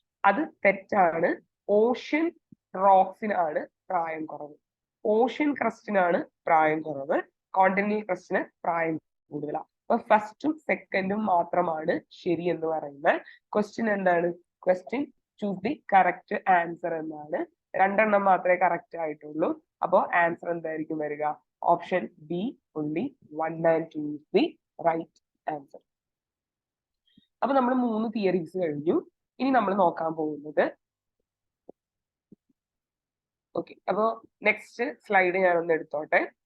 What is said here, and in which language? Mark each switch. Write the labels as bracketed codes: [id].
[ml] അത് തെറ്റാണ്. ഓഷ്യൻ റോക്സിനാണ് പ്രായം കുറവ്, ഓഷ്യൻ ക്രസ്റ്റിനാണ് പ്രായം കുറവ്, കോണ്ടിനെന്റൽ ക്രസ്റ്റിന് പ്രായം കൂടുതലാണ്. അപ്പൊ ഫസ്റ്റും സെക്കൻഡും മാത്രമാണ് ശരി എന്ന് പറയുന്നത്. ക്വസ്റ്റ്യൻ എന്താണ്? [en] Question choose the correct answer എന്നാണ്. [ml] 2 എണ്ണം മാത്രമേ കറക്റ്റ് ആയിട്ടുള്ളൂ. അപ്പോ ആൻസർ എന്തായിരിക്കും വരിക? [en] Option B, only 1 and 2 is the right answer. [ml] അപ്പൊ നമ്മൾ 3 തിയറീസ് കഴിഞ്ഞു. ഇനി നമ്മൾ നോക്കാൻ പോകുന്നത്, ഓക്കെ, അപ്പോ നെക്സ്റ്റ് സ്ലൈഡ് ഞാനൊന്ന് എടുത്തോട്ടെ.